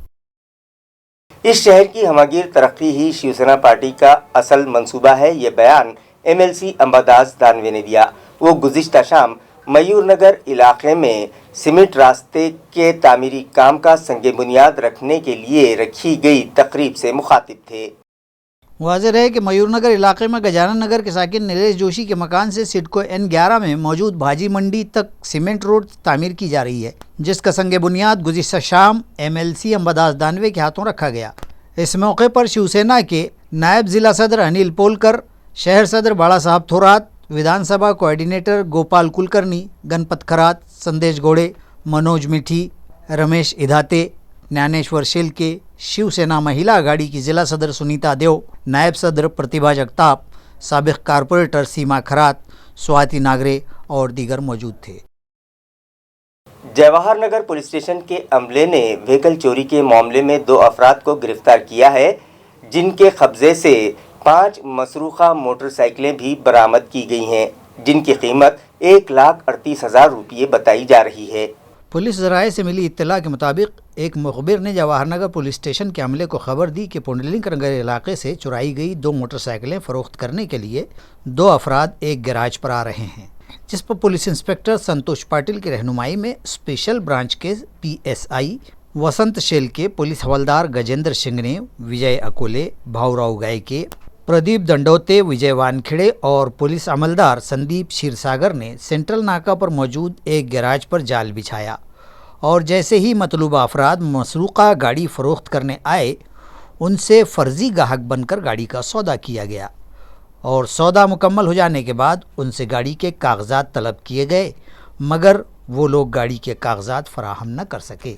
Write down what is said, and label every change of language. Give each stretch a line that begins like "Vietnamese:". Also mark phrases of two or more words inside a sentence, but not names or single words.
Urdu: اس شہر کی ہمہ گیر ترقی ہی شیو سینا پارٹی کا اصل منصوبہ ہے. یہ بیان MLC امبا داس دانوے نے دیا. وہ گزشتہ شام میور نگر علاقے میں سیمنٹ راستے کے تعمیری کام کا سنگ بنیاد رکھنے کے لیے رکھی گئی تقریب سے مخاطب تھے. واضح رہے کہ میور نگر علاقے میں گجانن نگر کے ساکن نیلیش جوشی کے مکان سے سڈکو N11 میں موجود بھاجی منڈی تک سیمنٹ روڈ تعمیر کی جا رہی ہے، جس کا سنگ بنیاد گزشتہ شام MLC امبداس دانوے کے ہاتھوں رکھا گیا۔ اس موقع پر شیو سینا کے نائب ضلع صدر انل پولکر، شہر صدر بالا صاحب تھورات، ودھان سبھا کوآرڈینیٹر گوپال کلکرنی، گنپت کھرات، سندیش گوڑے، منوج میٹھی، رمیش ادھاتے، ஞானேಶ್ವರ್ شیلکے، شیو سینا مہیلا اگاڑی کی ضلع صدر سنیتا دیو، نائب صدر پرتیبھا جگتاپ، سابق کارپوریٹر سیما کھرات، سواتی ناگرے اور دیگر موجود تھے۔ جواہر نگر پولیس اسٹیشن کے عملے نے وہیکل چوری کے معاملے میں 2 افراد کو گرفتار کیا ہے، جن کے قبضے سے 5 مسروقہ موٹر سائیکلیں بھی برآمد کی گئی ہیں، جن کی قیمت 1,38,000 روپے بتائی جا رہی ہے۔ پولیس ذرائع سے ملی اطلاع کے مطابق ایک مخبر نے جواہر نگر پولیس اسٹیشن کے عملے کو خبر دی کہ پنڈلنگ نگر علاقے سے چرائی گئی 2 موٹر سائیکلیں فروخت کرنے کے لیے 2 افراد ایک گیراج پر آ رہے ہیں، جس پر پولیس انسپکٹر سنتوش پاٹل کی رہنمائی میں اسپیشل برانچ کے PSI وسنت شیلکے، پولیس حوالدار گجیندر سنگھ نے، وجے اکولے، بھاؤراؤ گائکے، پردیپ دنڈوتے، وجے وانکھڑے اور پولیس عملدار سندیپ شیرساگر نے سینٹرل ناکہ پر موجود ایک گیراج پر جال بچھایا، اور جیسے ہی مطلوبہ افراد مسروقہ گاڑی فروخت کرنے آئے، ان سے فرضی گاہک بن کر گاڑی کا سودا کیا گیا، اور سودا مکمل ہو جانے کے بعد ان سے گاڑی کے کاغذات طلب کیے گئے، مگر وہ لوگ گاڑی کے کاغذات فراہم نہ کر سکے۔